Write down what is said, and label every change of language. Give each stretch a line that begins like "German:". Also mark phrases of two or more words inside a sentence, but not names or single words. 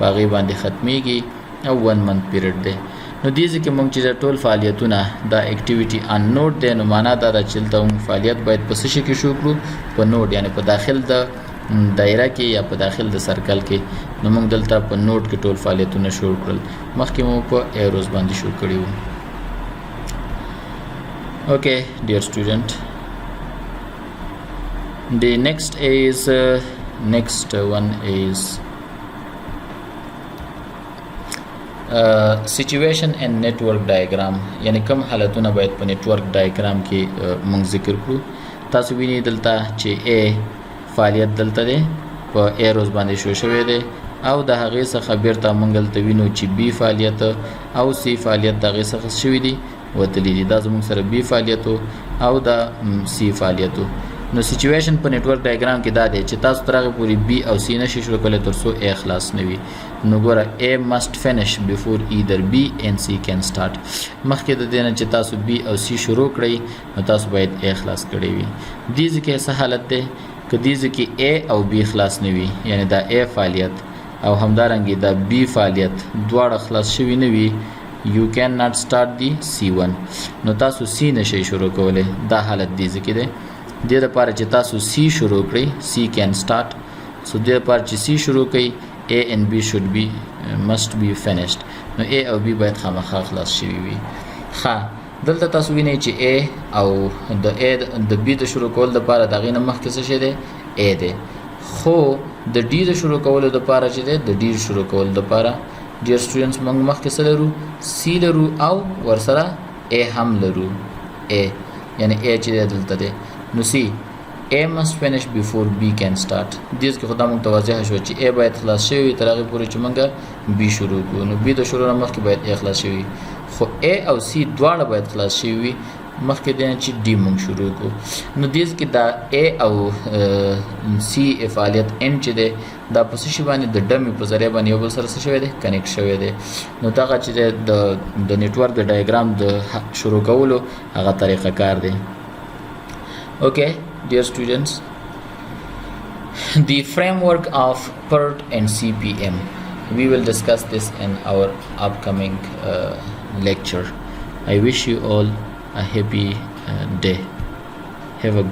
Pashto: هغې باندې ختمیږي او 1 منت پیریډ دی نو دې کې موږ چې ټول فعالیتونه دا اکټیویټي ان نوټ دی نو معنا دا ده چې دلته موږ فعالیت باید په څه شي کې شروع کړو په نوټ یعنی په داخل د دایره کې یا په داخل د سرکل کې نو موږ دلته په نوټ کې ټول فعالیتونه شروع کړل مخکې مو په ایروز باندې شروع کړي وو
English: okay dear student the next one is situation and network diagram
Pashto: یعنی کوم حالتونه باید په
English: network diagram
Pashto: کې موږ ذکر کړو تاسو وینئ دلته چې A فعالیت دلته دی په ایروز باندې شو شوی دی او د هغې څخه بیرته موږ دلته وینو چې B فعالیت او C فعالیت د هغې څخه شوي دي وتلی دي دا زموږ سره B فعالیتو او دا C فعالیتو نو سچویشن په نیټورک ډایګرام کې دا دی چې تاسو تر هغې پورې B او C نشئ شروع کولی تر څو A خلاص نه وي نو ګوره
English: A must finish before either B and C can start
Pashto: مخکې د دې نه چې تاسو B او C شروع کړئ نو تاسو باید A خلاص کړی وي دې ځکه څه حالت دی که دې ځکه A او B خلاص نه وي یعنی دا A فعالیت او همدارنګه دا B فعالیت دواړه خلاص شوي نه وي
English: you cannot start the C1
Pashto: نو تاسو C نشئ شروع کولی دا حالت دې ځکه دی دې لپاره چې تاسو C شروع کړئ
English: C can start so
Pashto: دې لپاره چې C شروع کړئ
English: A and B must be finished
Pashto: نو A او B باید خامخا خلاص شوي وي ښه دلته تاسو وینئ چې A او د B د شروع کول لپاره د هغې نه مخکې څه شی دی A دی خو د D د شروع کولو لپاره چې دی د D شروع کولو لپاره ډیر سټوډنټس موږ مخکې څه لرو C لرو او ورسره A هم لرو A یعنی A چې دی دلته دی نو
English: C A must finish before B can start
Pashto: دې کې خو دا موږ ته واضح شو چې A باید خلاص شوی وي تر هغې پورې چې موږ B شروع کړو نو B د شروع نه مخکې باید A خلاص شوي خو A او C دواړه باید خلاص شوي وي مخکې دی نه چې ډي مونږ شروع کړو نو دې کې دا A او C فعالیت N چې دی دا په څه شي باندې د ډمې په ذریعه باندې یو بل سره څه شوی دی کنیکټ شوی دی نو دغه چې د نیټورک د ډایګرام د شروع کولو هغه طریقه کار دی
English: Okay, dear students, the framework of PERT and CPM. We will discuss this in our upcoming lecture. I wish you all a happy day. Have a good day.